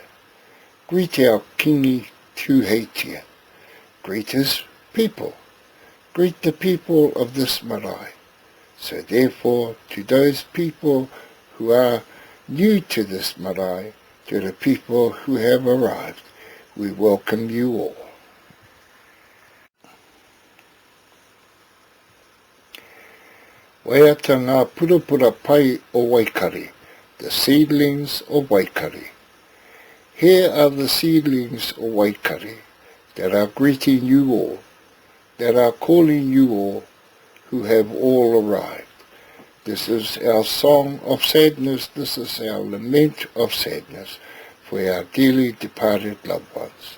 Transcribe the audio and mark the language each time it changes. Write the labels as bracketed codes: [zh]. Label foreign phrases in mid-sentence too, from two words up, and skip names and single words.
[en] Greet our Kingi Tuheitia. Greet his people. Greet the people of this marae. So therefore, to those people who are new to this marae, to the people who have arrived, we welcome you all. [mi] Waiata ngā purapura pai o Waikare, [en] the seedlings of Waikare. Here are the seedlings of Waikare that are greeting you all, that are calling you all who have all arrived. This is our song of sadness, this is our lament of sadness for our dearly departed loved ones.